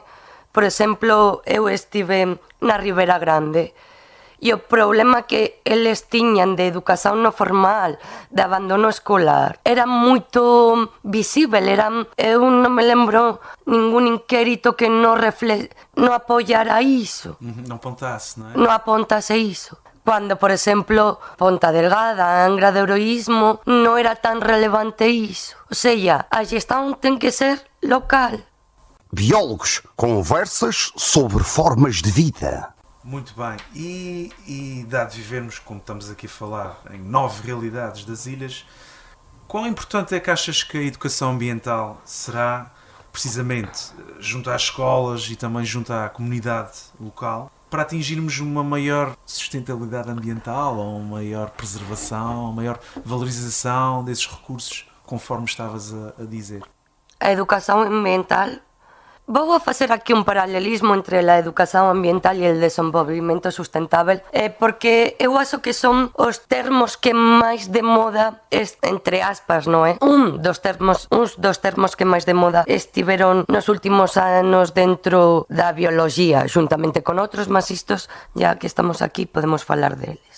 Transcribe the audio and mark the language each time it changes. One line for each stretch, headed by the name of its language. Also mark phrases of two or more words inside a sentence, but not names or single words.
Galician: Por exemplo, eu estive na Ribera Grande e o problema que eles tiñan de educación non formal, de abandono escolar, era moito visível. Eu non me lembro ningún inquérito que non apoiara iso. Non apontasse, non é? Non apontase iso. Cuando, por exemplo, Ponta Delgada, Angra de Heroísmo, non era tan relevante iso. O sea, a gestão ten que ser local.
Portuguese: Biólogos, conversas sobre formas de vida. Muito bem. E dado vivermos, como estamos aqui a falar, em nove realidades das ilhas, quão importante é que achas que a educação ambiental será, precisamente, junto às escolas e também junto à comunidade local, para atingirmos uma maior sustentabilidade ambiental, ou uma maior preservação, uma maior valorização desses recursos, conforme estavas a dizer? A educação ambiental
Galician: Vou a facer aquí un paralelismo entre a educación ambiental e o desenvolvimento sustentável, porque eu acho que son os termos que máis de moda, entre aspas, non é? Uns dos termos que máis de moda estiveron nos últimos anos dentro da bioloxía, xuntamente con outros, mas istos, ya que estamos aquí, podemos falar deles.